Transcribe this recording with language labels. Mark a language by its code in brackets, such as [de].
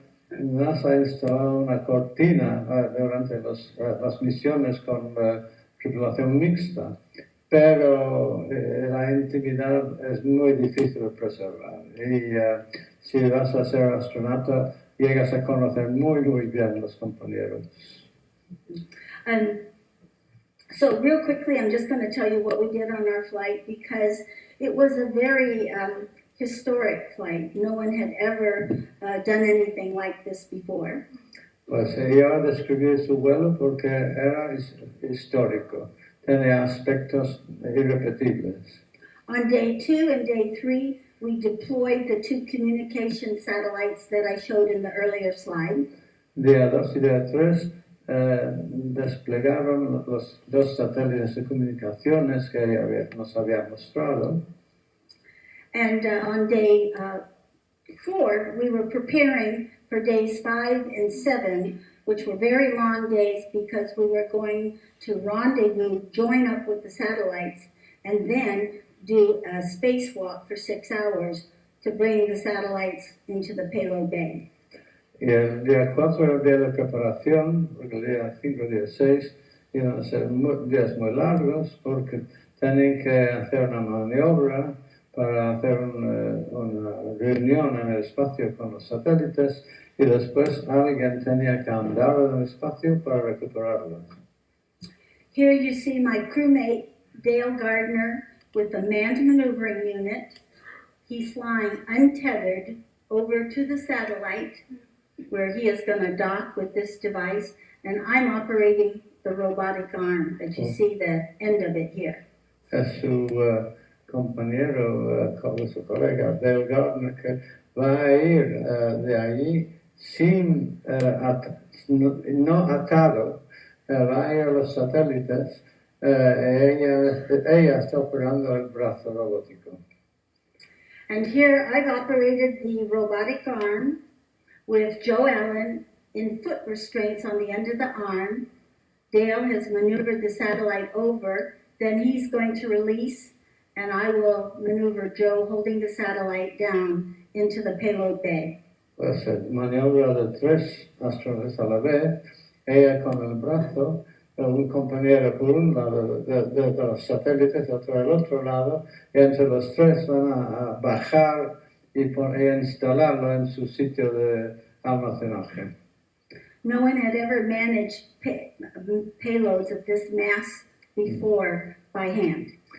[es] NASA instaló una cortina durante las misiones con tripulación mixta, pero la intimidad es muy difícil de preservar. Y si vas a ser astronauta, llegas a conocer muy bien los compañeros. [en] So real quickly, I'm just going to tell you what we did on our flight because it was a very historic flight. No one had ever done anything like this before. [es] Pues yo describí su vuelo porque era histórico. Tenía aspectos irrepetibles. [en] On day 2 and day 3, we deployed the 2 communication satellites that I showed in the earlier slide. [es] Día 2 y día 3 desplegaron los 2 satélites de comunicaciones que nos había mostrado. [en] And on day 4, we were preparing for days 5 and 7, which were very long days because we were going to rendezvous, join up with the satellites, and then do a spacewalk for 6 hours to bring the satellites into the payload bay. [es] Y el día 4 era el día de preparación, porque el día 5 y el día 6 iban a ser días muy largos porque tenían que hacer una maniobra para hacer una reunión en el espacio con los satélites y después alguien tenía que andar en el espacio para recuperarlos. [en] Here you see my crewmate, Dale Gardner, with the manned maneuvering unit. He's flying untethered over to the satellite where he is going to dock with this device, and I'm operating the robotic arm that you see the end of it here. [es] Es su compañero, su colega Dale Gardner, que va a ir de allí sin, no atado, va a ir a los satélites. Ella está operando el brazo robótico. [en] And here I've operated the robotic arm with Joe Allen in foot restraints on the end of the arm. Dale has maneuvered the satellite over, then he's going to release, and I will maneuver Joe holding the satellite down into the payload bay. [es] Pues maniobra de 3 astronautas a la vez, ella con el brazo, un compañero por un lado de los satélites, otro del otro lado, y entre los 3 van a bajar y instalarlo en su sitio de almacenaje. [en] No one had ever managed payloads of this mass before by hand.